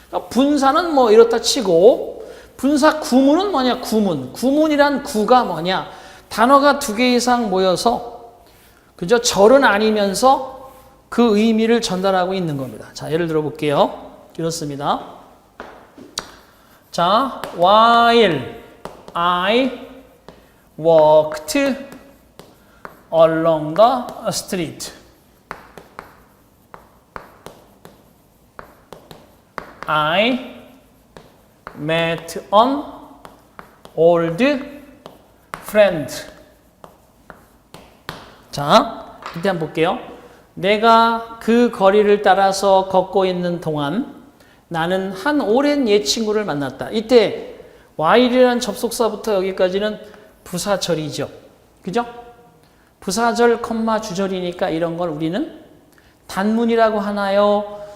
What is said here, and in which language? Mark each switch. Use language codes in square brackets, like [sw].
[ko] 분사는 뭐 이렇다 치고 분사 구문은 뭐냐? 구문이란 구가 뭐냐? 단어가 2개 이상 모여서 그저 절은 아니면서 그 의미를 전달하고 있는 겁니다. 자, 예를 들어 볼게요. 이렇습니다. [en] 자, while I walked along the street, I met an old friend. [ko] 자, 이때 한번 볼게요. 내가 그 거리를 따라서 걷고 있는 동안 나는 한 오랜 옛 친구를 만났다. 이때 while이라는 접속사부터 여기까지는 부사절이죠. 그죠? 부사절, 주절이니까 이런 걸 우리는 단문이라고 하나요?